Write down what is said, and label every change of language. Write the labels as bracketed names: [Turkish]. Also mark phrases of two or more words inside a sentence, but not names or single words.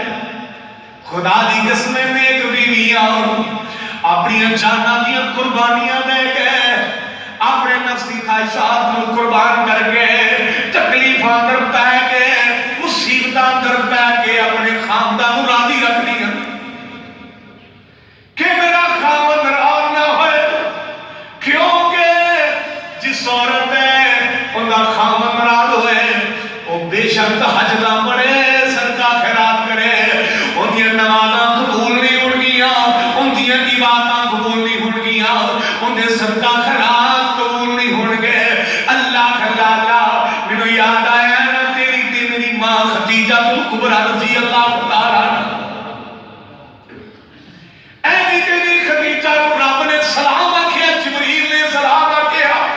[Punjabi] خدا دی قسم نیک بیویاں اپنی جاناں دی قربانیاں دے کے اپنے نفسی خواہشات کو قربان کر کے تکلیفاں در پہ کے مصیبتاں در پہ کے اپنے خاندان کو راضی رکھنی ہے کہ میرا خاوند ناراض نہ ہوئے. کیونکہ جس عورت ہے ان کا خاوند ناراض ہوئے وہ بے شک حج نہ پڑے صدقہ خیرات کرے ان کی نمازاں قبول نہیں ہون گیاں ان کی عبادتاں قبول نہیں ہون گیاں ان کے صدقہ خیرات قبول نہیں ہون گے. اللہ اللہ مینوں یاد آیا نا تیری تے میری ماں خدیجہ کبریٰ [Arabic] رضی اللہ تعالیٰ [Punjabi] ایویں تیری خدیجہ کو رب نے سلام آکھیا جبریل نے سلام آکھیا.